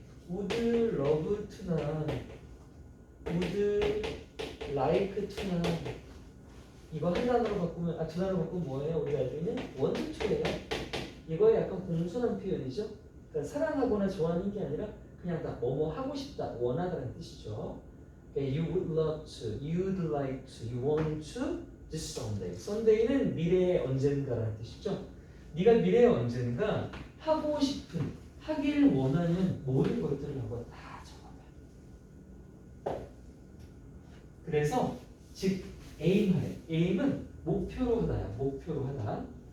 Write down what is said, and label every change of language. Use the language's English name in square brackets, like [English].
[English] would love to [Korean] 나 [English] would like to [Korean] 나 이거 한 단어로 바꾸면 두 단어로 바꾸면 뭐예요? 우리가 알고 있는 [English] want to [Korean] 예요. 이거에 약간 공손한 표현이죠. 그러니까 사랑하거나 좋아하는 게 아니라 그냥 나 뭐뭐 하고 싶다, 원하다는 뜻이죠. [English] Okay, you would love to, you'd like to, you want to this Sunday. [Korean] Sunday는 미래의 언젠가라는 뜻이죠. 네가 미래의 언젠가 하고 싶은, 하길 원하는 모든 것들을 한번 다 적어봐. 그래서 즉 aim하래. aim은 목표로 하다야. 목표로 하다.